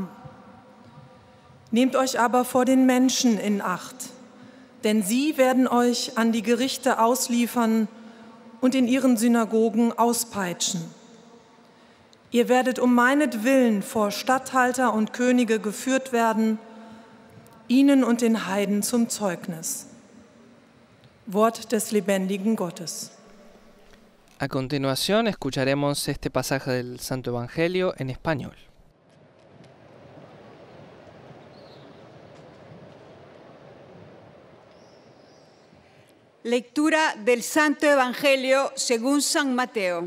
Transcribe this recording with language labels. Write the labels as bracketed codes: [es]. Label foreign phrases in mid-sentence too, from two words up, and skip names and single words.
[de] Nehmt euch aber vor den Menschen in Acht, denn sie werden euch an die Gerichte ausliefern und in ihren Synagogen auspeitschen. Ihr werdet um meinetwillen vor Statthalter und Könige geführt werden, ihnen und den Heiden zum Zeugnis. Wort des lebendigen Gottes. [es] A continuación escucharemos este pasaje del Santo Evangelio en español. Lectura del Santo Evangelio según San Mateo.